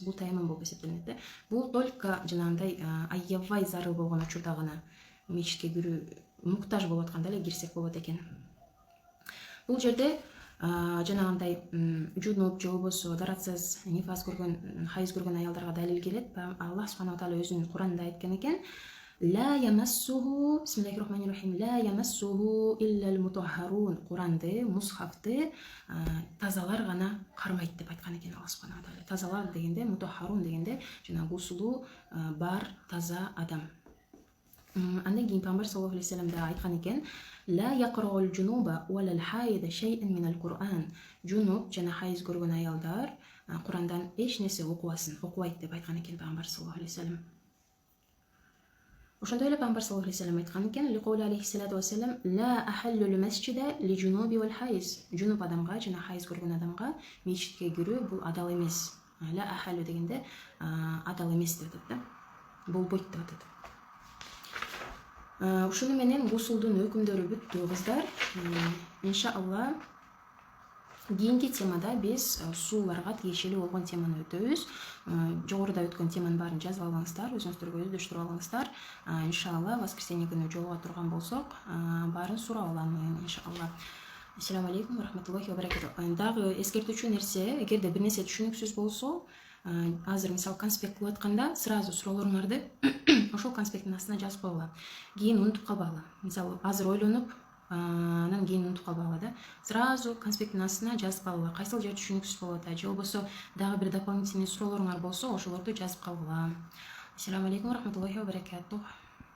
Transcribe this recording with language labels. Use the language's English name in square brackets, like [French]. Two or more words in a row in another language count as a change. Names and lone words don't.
[Kyrgyz] Бул таяммум болуп эсептелинет да. Бул только жанагындай аябай зарыл болгон учурда гана мечитке кирүү муктаж болуп атканда эле кирсек болот экен. Бул жерде жанагындай жунуп же болбосо даратсыз нифас көргөн, хайыз көргөн аялдарга далил келет. [Arabic] الله سبحانه وتعالى [Kyrgyz] өзүнүн Кур'анда айткан экен: [Arabic] لا يمسه بسم الله الرحمن الرحيم لا يمسه إلا المطهرون. [Kyrgyz] Куранды, мусхафты тазалар гана кармайт деп айткан экен [Arabic] الله سبحانه وتعالى. [Kyrgyz] Тазалар дегенде, мутаххарун дегенде жана гусулу бар таза адам. Андан кийин пайгамбар [Arabic] صلى الله عليه وسلم [Kyrgyz] да айткан экен: [Arabic] لا يقرأ الجنوب ولا الحائض شيئا من القرآن. [Kyrgyz] Жунуп жана хайыз көргөн аялдар Курандан эч нерсе окубайт деп айткан экен пайгамбар [Arabic] صلى الله عليه وسلم. [Kyrgyz] Ошондой эле пайгамбар [Arabic] صلى الله عليه وسلم [Kyrgyz] айткан экен: [Arabic] لقوله عليه الصلاة والسلام لا أحل المسجد لجنب والحائض. [Kyrgyz] Жунуп адамга жана хайыз көргөн адамга мечитке кирүү бул адал эмес. [Arabic] لا أحل [Kyrgyz] дегенде адал эмес деп атат да. Болбойт деп атат. Ушуну менен гусулдун өкүмдөрү бүттү кыздар. Иншалла кийинки темада биз сууларга тиешелүү болгон теманы өтөбүз. Жогоруда өткөн теманын баарын жазып алыңыздар, өзүңүздөргө өздөштүрүп алыңыздар. Иншалла воскресенье күнү жолуга турган болсок, баарын сурап алам иншалла. [Arabic] السلام عليكم ورحمة الله وبركاته. [Kyrgyz] Дагы эскертүүчү нерсе, эгерде бир нерсе түшүнүксүз болсо, азыр мисалы конспект кылып атканда сразу суроолоруңарды ошол конспекттин астына жазып койгула. Кийин унутуп калбагыла. Мисалы азыр ойлонуп, анан кийин унутуп калбагыла да. Сразу конспекттин астына жазып калгыла. Кайсыл жер түшүнүксүз болуп атат, же болбосо дагы бир дополнительный суроолоруңар болсо, ошолорду жазып калгыла. [Arabic] السلام عليكم ورحمة الله وبركاته.